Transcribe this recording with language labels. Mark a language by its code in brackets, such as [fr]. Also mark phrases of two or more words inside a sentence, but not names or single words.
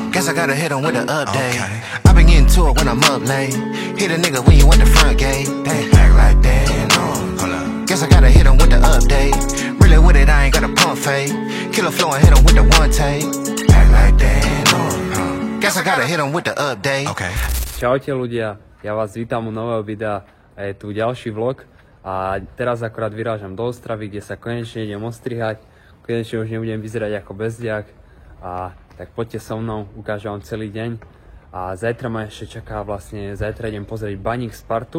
[en] I gotta hit him with the update. I been getting to it when I'm up late. Hit a nigga when you at the front gate. They act like they know. Hold up. Guess I gotta hit him with the update. Really with it, I ain't got a pump fake. Killer flow and hit him with the one take. Act like they know. Guess I gotta hit him with the update. Okay. [sk] Čaute ľudia, ja vás vítam u nového videa a je tu ďalší vlog. A teraz akorát vyrážam do Ostravy, kde sa konečne idem ostrihať. Konečne už nebudem vyzerať ako bezdiak. A tak poďte so mnou, ukážem vám celý deň. A zajtra ma ešte čaká zajtra idem pozrieť Baník Spartu.